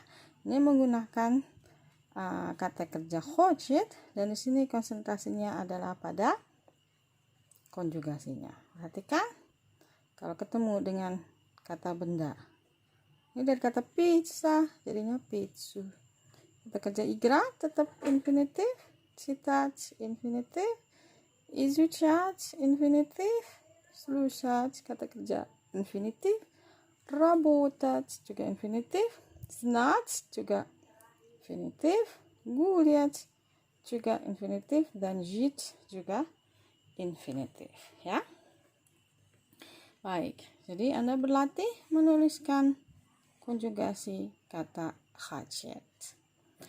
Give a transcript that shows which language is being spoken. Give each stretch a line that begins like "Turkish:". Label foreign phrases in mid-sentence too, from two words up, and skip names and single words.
Indonesian: Ini menggunakan kata kerja хочет, dan di sini konsentrasinya adalah pada konjugasinya. Perhatikan, kalau ketemu dengan kata benda, ini dari kata pizza jadinya pizza. Kata kerja играть tetap infinitif, читать infinitif, изучать infinitif, слушать kata kerja infinitif, работать juga infinitif, знать juga infinitif, гулять juga infinitif, dan жить juga infinitif, ya. Baik, jadi Anda berlatih menuliskan konjugasi kata хотеть.